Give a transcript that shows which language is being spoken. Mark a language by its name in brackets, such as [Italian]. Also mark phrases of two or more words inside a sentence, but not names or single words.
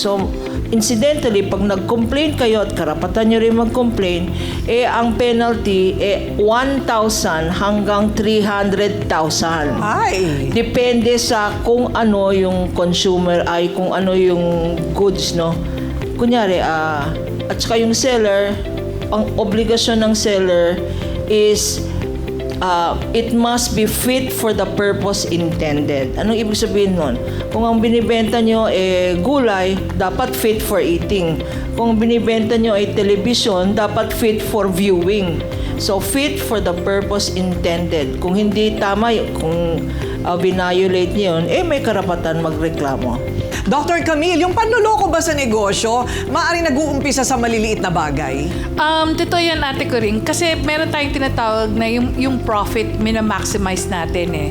[Filipino] So, incidentally, pag nag-complain kayo at karapatan nyo rin mag-complain, ang penalty, 1,000 hanggang 300,000. Ay! Depende sa kung ano yung consumer, kung ano yung goods, no? Kunyari, at saka yung seller, ang obligasyon ng seller is [English] it must be fit for the purpose intended. [Filipino] Anong ibig sabihin nun? Kung ang binibenta nyo gulay, dapat [English] fit for eating. [Filipino] Kung binibenta nyo ay television, dapat [English] fit for viewing. [Filipino] So, [English] fit for the purpose intended. [Filipino] Kung hindi tama, kung violate nyo yun, may karapatan magreklamo. Dr. Camille, yung panloloko ba sa negosyo, maaaring nag-uumpisa sa maliliit na bagay? Totoo yan, Ate Coring. Kasi meron tayong tinatawag na yung profit, minamaximize natin eh.